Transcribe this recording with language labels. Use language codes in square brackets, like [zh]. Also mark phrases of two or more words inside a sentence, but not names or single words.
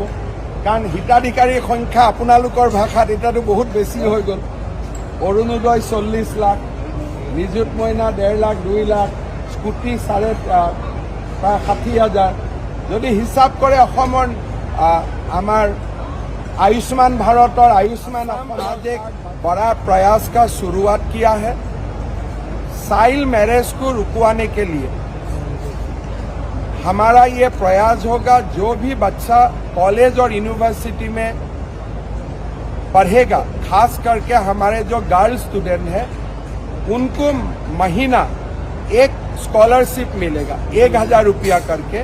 [as] কাৰণ হিতাধিকাৰীৰ সংখ্যা আপোনালোকৰ ভাষাত এতিয়াতো বহুত বেছি হৈ গ'ল। অৰুণোদয় 40 লাখ, নিযুত মইনা 1.5 লাখ, 2 লাখ, স্কুটি প্ৰায় 60,000। যদি হিচাপ কৰে অসমৰ আমাৰ [hi] आयुष्मान भारत और आयुष्मान आज एक बड़ा प्रयास का शुरुआत किया है। [en] child marriage [hi] को रुकवाने के लिए हमारा ये प्रयास होगा। जो भी बच्चा कॉलेज और यूनिवर्सिटी में पढ़ेगा, खास करके हमारे जो [en] girl student [hi] हैं, उनको महीना एक स्कॉलरशिप मिलेगा 1000 रुपया करके।